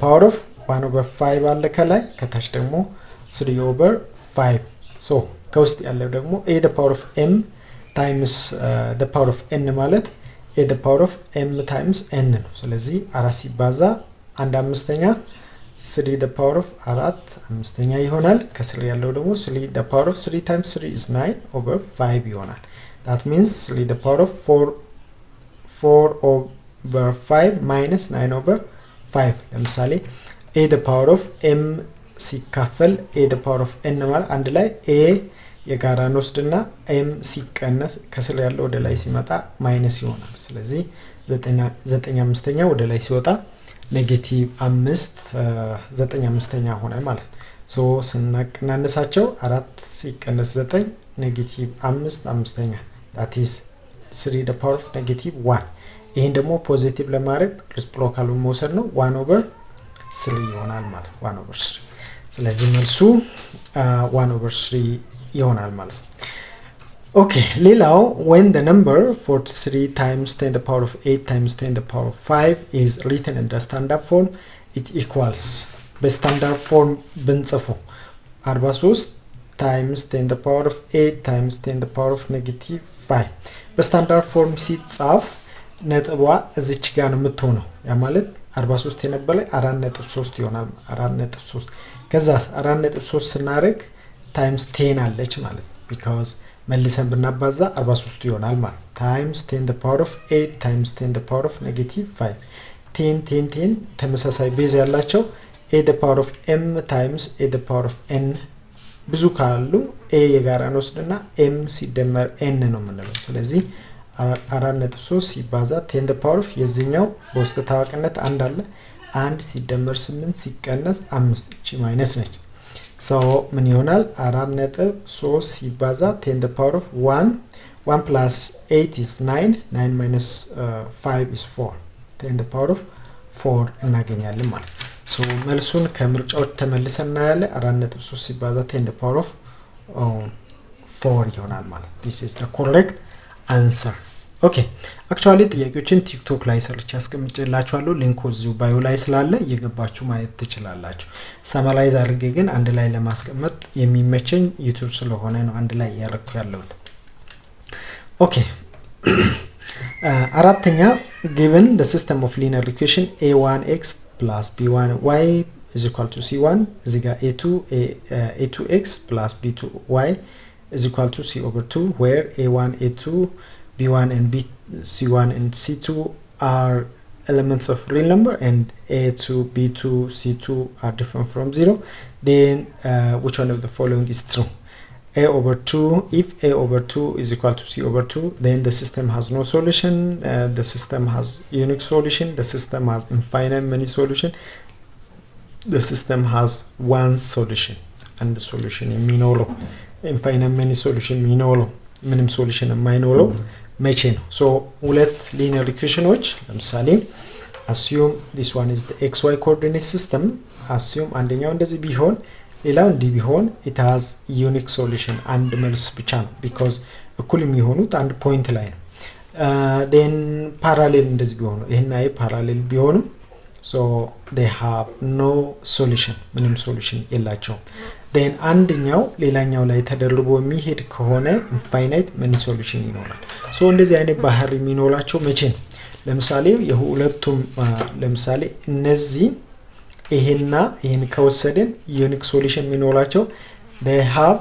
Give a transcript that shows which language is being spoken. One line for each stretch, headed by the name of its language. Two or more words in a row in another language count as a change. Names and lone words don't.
English: power of 1 over 5
Amharic: አለ ከላይ ከታች ደግሞ
English: 3 over 5
Amharic: ከውስጥ ያለው ደግሞ
English: a the power of m times the power of n ማለት a the power of m times n
Amharic: ነው ስለዚህ 4 ሲባዛ 1/5ኛ
English: 3 the power of
Amharic: 4/5ኛ ይሆናል ከስር ያለው ደግሞ
English: 3 the power of 3 times 3 is 9 over 5 ይሆናል that means 3 the power of 4 over 5 minus 9 over 5
Amharic: ለምሳሌ
English: a the power of m
Amharic: ሲካፈል
English: a the power of n
Amharic: ማለት አንድ ላይ a የጋራ እንወስድና m ሲቀነስ ከስር ያለው ወደ ላይ ሲመጣ ማይነስ ይሆናል ስለዚህ 9/5ኛ ወደ ላይ ሲወጣ ኔጌቲቭ 5 9/5ኛ ሆነ ማለት ነው ስናቀናንሳቸው 4 ሲቀነስ 9 ኔጌቲቭ 5/5ኛ
English: that is 3 the power of negative 1
Amharic: ይሄን ደግሞ ፖዚቲቭ ለማድረግ ሪሲፕሮካሉን መውሰድ ነው
English: 1 over 3
Amharic: ይሆናል ማለት
English: 1 over 3
Amharic: ስለዚህ መልሱ
English: 1 over 3
Amharic: ይሆናል ማለት ነው ኦኬ ሌላው
English: when the number 43 times 10 the power of 8 times 10 the power of 5 is written in the standard form it equals
Amharic: በስታንዳርድ ፎርም ብንጽፈው
English: 43 times 10 the power of 8 times 10 the power of negative 5
Amharic: በስታንዳርድ ፎርም ሲጻፍ ነጥቧ እዚች ጋር ነው የምትሆነው ያ ማለት 43 የነበረ 4.3 ይሆናል 4.3 ከዛስ 4.3 ስናደርግ
English: times 10
Amharic: አለች ማለት ነው because መልሰን ብናባዛ 43 ይሆናል ማለት
English: times 10 the power of 8 times 10 the power of negative 5 10
Amharic: ተመሳሳይ ቤዝ ያላቸው
English: a the power of m times a the power of n
Amharic: ብዙ ካሉ a የጋራ እንወስድና m ሲደመር n ነው የምንለው ስለዚህ 4.3 ሲባዛ 10 the
English: power of
Amharic: የዚህኛው በውስጥ ታዋቂነት አንድ አለ 1 ሲደመር 8 ሲቀነስ 5 እቺ ማይነስ ነች so ምን ይሆናል 4.3 ሲባዛ
English: 10 the power of 1 plus 8 is 9 minus 5 is 4 10 the power of 4
Amharic: እናገኛለን ማለት so መልሱን ከምርጫዎች ተመልሰና ያለ 4.3 ሲባዛ
English: 10 the power of
Amharic: 4 ይሆናል ማለት
English: this is the correct answer okay actually
Amharic: ጥያቄዎችን ቲክቶክ ላይ ሰርች ያስቀምጬላችኋለሁ ሊንኩ እዚሁ ባዮ ላይ ስላለ እየገባችሁ ማየት ትችላላችሁ ሰማራይዝ አድርጌ ግን አንድ ላይ ለማስቀመጥ የሚመቸኝ ዩቲዩብ ስለሆነ ነው አንድ ላይ ያረኩ ያለሁት okay
English: አራተኛ given the system of linear equation a1x plus b1y is equal to c1
Amharic: እዚህ ጋር
English: a2x plus b2y is equal to c over 2 where a1 a2 b1 and c1 and c2 are elements of real number and a2 b2 c2 are different from 0 then which one of the following is true a over 2 if a over 2 is equal to c over 2 then the system has no solution the system has unique solution the system has infinite many solution the system has one solution and the solution የሚኖረው infinite many solution የሚኖረው ምንም solution
Amharic: የማይኖረው መቼ ነው
English: so ሁለት linear equationዎች ለምሳሌ assume this one is the xy coordinate system assume
Amharic: አንደኛው እንደዚህ ቢሆን ሌላው እንዲህ ቢሆን
English: it has unique solution
Amharic: አንድ መልስ ብቻ ነው because እኩል የሚሆኑት አንድ ፖይንት ላይ ነው then parallel እንደዚህ ቢሆኑ ይሄና ይሄ parallel ቢሆኑ
English: so they have no solution
Amharic: ምንም solution የላቸውም then አንደኛው ሌላኛው ላይ ተደርቦ የሚሄድ ከሆነ
English: infinite many solution
Amharic: ይኖራል so እንደዚህ አይነት ባህሪ የሚኖራቸው መቼ ነው ለምሳሌ የሁለቱም ለምሳሌ እነዚህ ይሄና ይሄን ከወሰደን
English: unique solution
Amharic: የሚኖራቸው
English: they have